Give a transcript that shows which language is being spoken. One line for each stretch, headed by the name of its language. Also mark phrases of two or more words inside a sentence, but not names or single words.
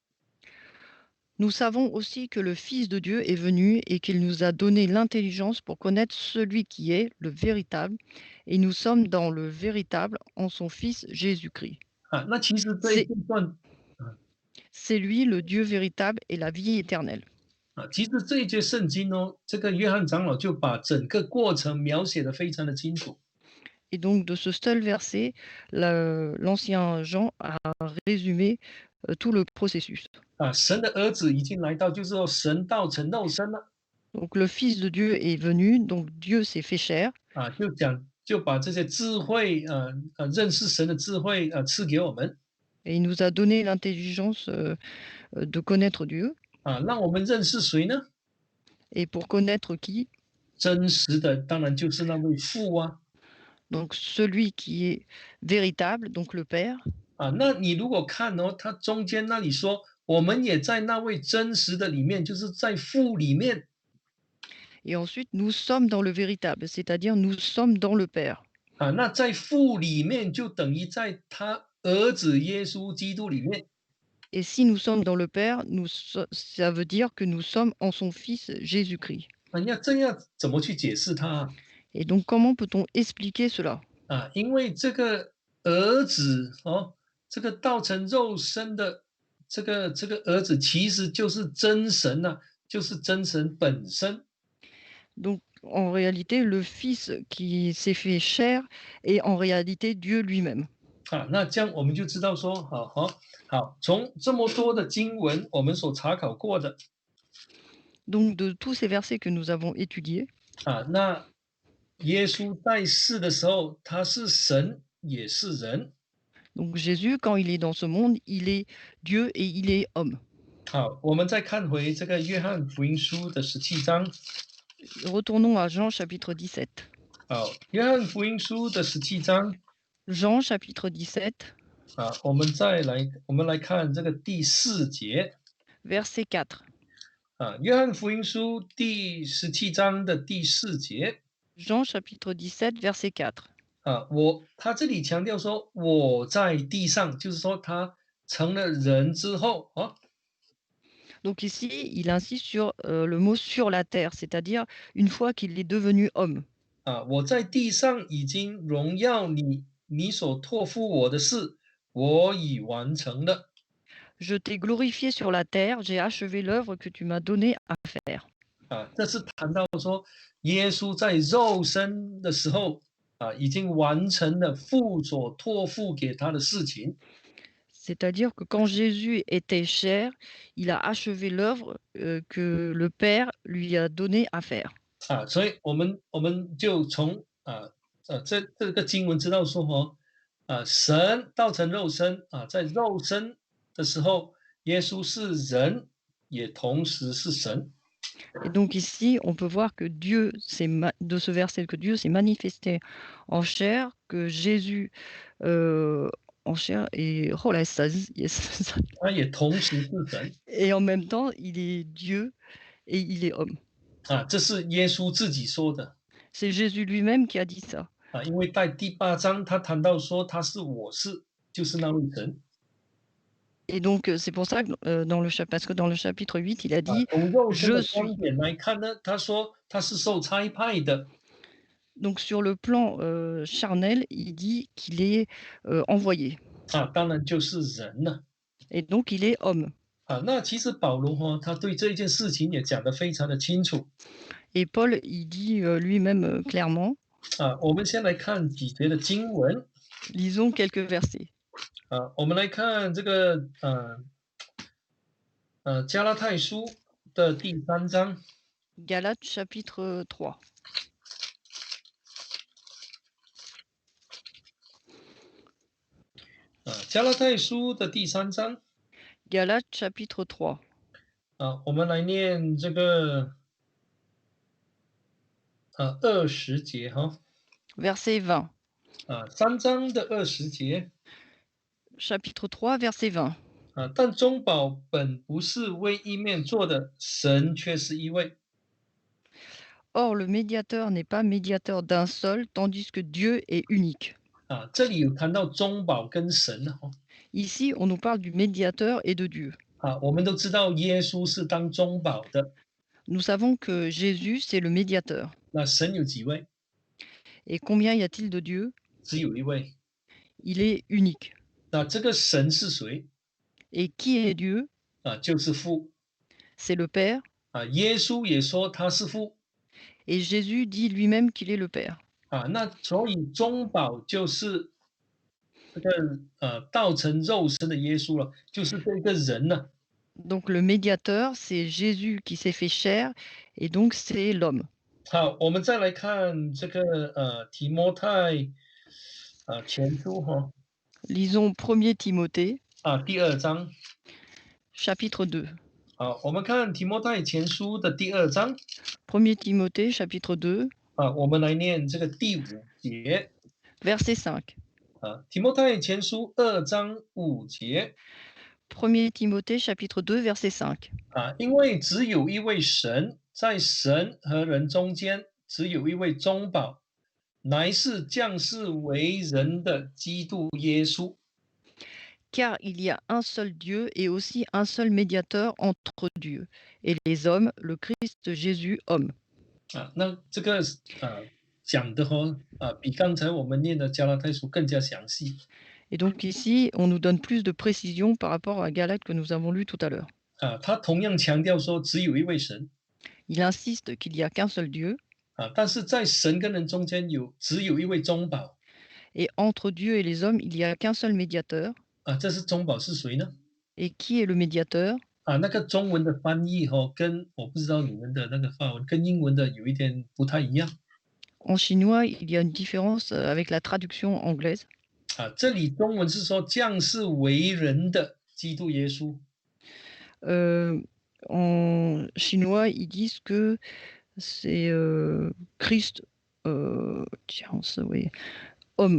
French: Nous savons aussi que le Fils de Dieu est venu et qu'il nous a donné l'intelligence pour connaître celui qui est le véritable, et nous sommes dans le véritable en son Fils Jésus-Christ.
Chinese: 啊，那其实这一
French: C'est
Chinese: 段，啊
French: c'est lui le Dieu véritable et la vie éternelle.
Chinese: 啊，其实这一节圣经哦，这个约翰长老就把整个过程描写的非常的清楚。
French: Et donc de ce seul verset, l'ancien Jean a résumé, tout le processus.
Chinese: 啊，神的儿子已经来到，就是说神道成肉身了。
French: Donc le Fils de Dieu est venu, donc Dieu s'est fait chair,
Chinese: 啊，就把这些智慧，认识神的智慧，赐给我们，
French: et il nous a donné l'intelligence, de connaître Dieu.
Chinese: 啊，让我们认识谁呢？
French: Et pour connaître qui?
Chinese: 真实的当然就是那位父啊，
French: Donc celui qui est véritable, donc le Père.
Chinese: 啊，那你如果看哦，他中间那里说，我们也在那位真实的里面，就是在父里面，
French: Et ensuite, nous sommes dans le véritable, c'est-à-dire nous sommes dans le Père.
Chinese: 啊，那在父里面就等于在他儿子耶稣基督里面，
French: Et si nous sommes dans le Père, ça veut dire que nous sommes en son Fils Jésus-Christ.
Chinese: 啊，要这样怎么去解释他啊？
French: Et donc comment peut-on expliquer cela?
Chinese: 啊，因为这个儿子哦，这个道成肉身的这个儿子，其实就是真神呐、就是真神本身。
French: Donc en réalité, le Fils qui s'est fait chair est en réalité Dieu lui-même.
Chinese: 啊，那这样我们就知道说，好，从这么多的经文，我们所查考过的
French: Donc de tous ces versets que nous avons étudiés,
Chinese: 啊，那耶稣在世的时候，他是神也是人。
French: donc Jésus, quand il est dans ce monde, il est Dieu et il est homme.
Chinese: 好，我们再看回这个约翰福音书的17章。
French: Retournons à Jean chapitre 17.
Chinese: 好，约翰福音书的17章。
French: Jean chapitre 17,
Chinese: 啊，我们来看这个第4节
French: verset 4.
Chinese: 啊，约翰福音书第17章的第4节
French: Jean chapitre 17, verset 4.
Chinese: 啊，他这里强调说我在地上，就是说他成了人之后啊
French: Donc ici, il insiste sur le mot sur la terre, c'est-à-dire une fois qu'il est devenu homme.
Chinese: 啊，我在地上已经荣耀你，你所托付我的事，我已完成了
French: Je t'ai glorifié sur la terre, j'ai achevé l'œuvre que tu m'as donnée à faire. 啊。
Chinese: 这是谈到说耶稣在肉身的时候啊，已经完成了父所托付给他的事情。
French: C'est-à-dire que quand Jésus était chair, il a achevé l'œuvre que le Père lui a donnée à faire.
Chinese: 啊，所以我们就从这个经文知道说神道成肉身在肉身的时候，耶稣是人，也同时是神。
French: Et donc ici, on peut voir que de ce verset, que Dieu s'est manifesté en chair, que Jésus en chair et oh là, ça, yes,
Chinese: 他也同时是神
French: et en même temps, il est Dieu et il est homme.
Chinese: 这是耶稣自己说的。
French: C'est Jésus lui-même qui a dit ça.
Chinese: 因为在第8章他谈到说他是我是，就是那位神。
French: Et donc, c'est pour ça que, parce que dans le chapitre 8, il a dit:
Chinese: 从肉身
French: «Je
Chinese: 的观
French: suis».
Chinese: 点来看呢，他说他是受差派的。
French: Donc sur le plan, charnel, il dit qu'il est, envoyé
Chinese: 当然就是人了。
French: et donc il est homme.
Chinese: 那其实保罗他对这件事情也讲得非常的清楚。
French: Et Paul, il dit, lui-même, clairement.
Chinese: 我们先来看几节的经文。
French: Lisons quelques versets.
Chinese: 我们来看这个加拉太书的第3章。
French: Galates chapitre 3.
Chinese: 加拉太书的第3章。
French: Galates chapitre 3,
Chinese: 我们来念这个20节
French: verset 20.
Chinese: 3章的20节。
French: Chapitre 3, verset 20.
Chinese: 但中保本不是为一面做的，神却是一位。
French: Or le médiateur n'est pas médiateur d'un seul, tandis que Dieu est unique.
Chinese: 这里有谈到中保跟神
French: Ici, on nous parle du médiateur et de Dieu.
Chinese: 我们都知道耶稣是当中保的。
French: Nous savons que Jésus, c'est le médiateur.
Chinese: 那神有几位？
French: Et combien y a-t-il de Dieu?
Chinese: 只有一位。
French: Il est unique.
Chinese: 那这个神是谁？
French: Et qui est Dieu?
Chinese: 就是父。
French: C'est le Père.
Chinese: 耶稣也说他是父。
French: Et Jésus dit lui-même qu'il est le Père.
Chinese: 那所以中保就是这个道成肉身的耶稣了，就是这个人呢。
French: Donc le médiateur, c'est Jésus qui s'est fait chair, et donc c'est l'homme.
Chinese: 好，我们再来看这个提摩太前书
French: Lisons 1er Timothée,
Chinese: 第2章。
French: chapitre 2.
Chinese: 好，我们看提摩太前书的第2章。
French: 1er Timothée, chapitre 2,
Chinese: 我们来念这个第5节。
French: verset 5.
Chinese: 提摩太前书2章5节。
French: 1er Timothée, chapitre 2, verset 5.
Chinese: 因为只有一位神，在神和人中间，只有一位中保，乃是降世为人的基督耶稣。
French: Car il y a un seul Dieu et aussi un seul médiateur entre Dieu et les hommes, le Christ Jésus, homme.
Chinese: 那这个讲的比刚才我们念的加拉太书更加详细。
French: Et donc ici, on nous donne plus de précision par rapport à Galates que nous avons lu tout à l'heure.
Chinese: 他同样强调说只有一位神。
French: Il insiste qu'il n'y a qu'un seul Dieu.
Chinese: 但是在神跟人中间只有一位中保。
French: Et entre Dieu et les hommes, il n'y a qu'un seul médiateur.
Chinese: 这是中保是谁呢？
French: Et qui est le médiateur?
Chinese: 那个中文的翻译跟我不知道你们的那个法文跟英文的有一点不太一样。
French: En chinois, il y a une différence avec la traduction anglaise.
Chinese: 这里中文是说降世为人的基督耶稣。
French: En chinois, ils disent que c'est Christ, oui, homme.